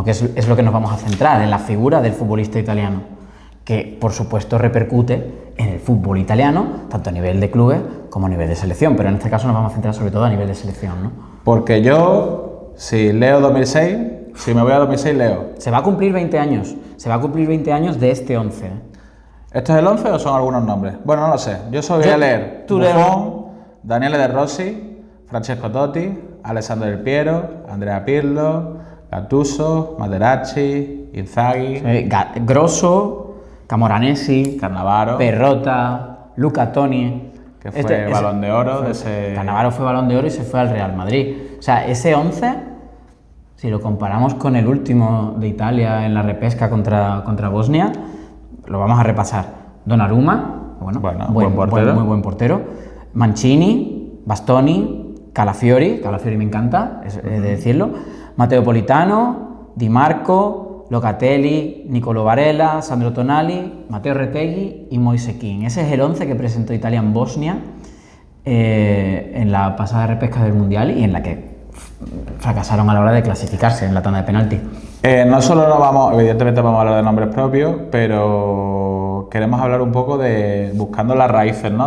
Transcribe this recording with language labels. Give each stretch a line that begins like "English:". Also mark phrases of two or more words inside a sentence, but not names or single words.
Spanish: Que es lo que nos vamos a centrar, en la figura del futbolista italiano, que por supuesto repercute en el fútbol italiano, tanto a nivel de clubes como a nivel de selección, pero en este caso nos vamos a centrar sobre todo a nivel de selección, ¿no? Porque yo, si leo 2006, si me voy a 2006, leo. Se va a cumplir 20 años de este 11. ¿Esto es el 11 o son algunos nombres? Bueno, no lo sé. Yo solo voy a leer Buffon, Daniele De Rossi, Francesco Totti, Alessandro Del Piero, Andrea Pirlo, Gattuso, Materazzi, Inzaghi, Grosso, Camoranesi, Cannavaro, Perrotta, Luca Toni, que fue Balón de Oro. Cannavaro fue Balón de Oro y se fue al Real Madrid. O sea, ese 11, si lo comparamos con el último de Italia en la repesca contra Bosnia, lo vamos a repasar. Donnarumma, muy buen portero. Mancini, Bastoni, Calafiori me encanta, es de decirlo. Matteo Politano, Di Marco, Locatelli, Nicolo Varela, Sandro Tonali, Matteo Retegui y Moise Kean. Ese es el 11 que presentó Italia en Bosnia en la pasada repesca del Mundial y en la que fracasaron a la hora de clasificarse en la tanda de penalti. No solo nos vamos, evidentemente vamos a hablar de nombres propios, pero queremos hablar un poco de buscando las raíces, ¿no?